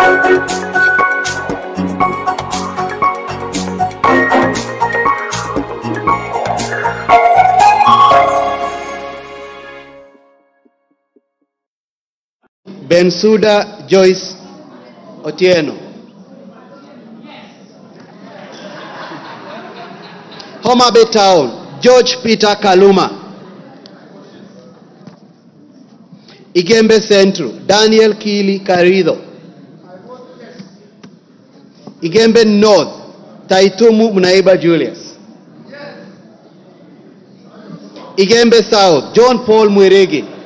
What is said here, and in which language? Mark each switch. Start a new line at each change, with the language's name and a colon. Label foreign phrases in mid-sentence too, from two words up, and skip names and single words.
English: Bensuda Joyce Otieno. Homa Bay Town, George Peter Kaluma. Igembe Central, Daniel Kili Karido. Igembe North, Taitumu Munaiba Julius. Igembe South, John Paul Mwirigi.